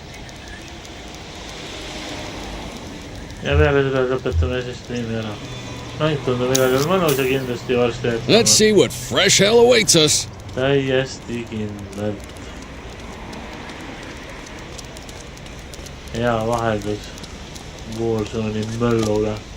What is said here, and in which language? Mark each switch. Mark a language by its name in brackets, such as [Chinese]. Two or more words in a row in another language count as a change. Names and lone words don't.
[Estonian] Ja peale seda lõpetame siis striimi ära. Ainult tundub igal juhul mõnus ja kindlasti varsti jätkama. [English] Let's see what fresh hell awaits us. [Estonian] Täiesti kindlalt. Hea vaheldus Warzone'i möllule.